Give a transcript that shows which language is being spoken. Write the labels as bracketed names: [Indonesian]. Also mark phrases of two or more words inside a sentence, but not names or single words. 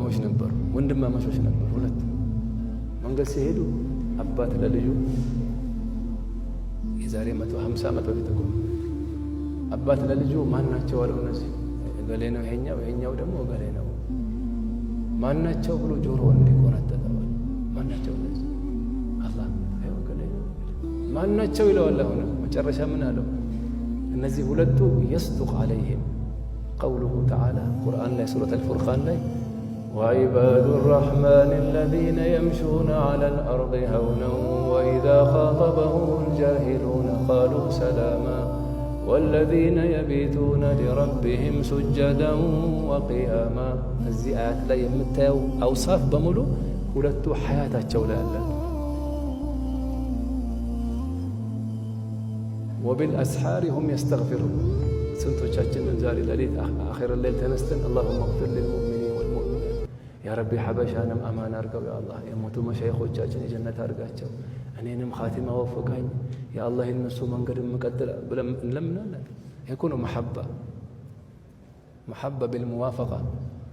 [Amharic] ጓደኛሞች ነበሩ፣ ወንድማማቾች ነበሩ። ሁለት መንገድ ሲሄዱ አባት ለልጁ የዛሬ 150 ዓመት በፊት እኮ አባት ለልጁ ማናቸው አለው። እነዚህ እገሌ ነው ይሄኛው ደግሞ እገሌ ነው ማናቸው ብሎ ጆሮውን እንዲቆነጠጠዋል። ማናቸው እነዚህ አላህ አይው እገሌ ነው ማናቸው ይለዋል። አሁን መጨረሻ ምን አለው? እነዚህ ሁለቱ [Arabic] يصدق عليهم قوله تعالى قرآن ላይ ሱረة الفرقان ላይ وعباد الرحمن الذين يمشون على الأرض هونا وإذا خاطبهم الجاهلون قالوا سلاما والذين يبيتون لربهم سجدا وقياما [Amharic] እዚህ አያት ላይ የምታየው አውሳፍ በሙሉ ሁለቱ ሐያታቸው ላይ አለ። [Arabic] وبالأسحار هم يستغفرون [Amharic] ስንቶቻችንን ዛሬ ሌሊት አኺር ሌሊት ተነስተን [Arabic] اللهم اغفر للمؤمنين والمؤمنات يا ربي [Amharic] حبشانم አማን አርገው [Arabic] يا الله [Amharic] የሞቱ መሻይኾቻችን የጀነት አርጋቸው እኔንም ኻቲማ ወፍቀኝ [Arabic] يا الله [Amharic] የነሱ መንገድ መቀጠል ብለን እንለምናለን። ይሄ እኮ ነው መሐባ بالموافقة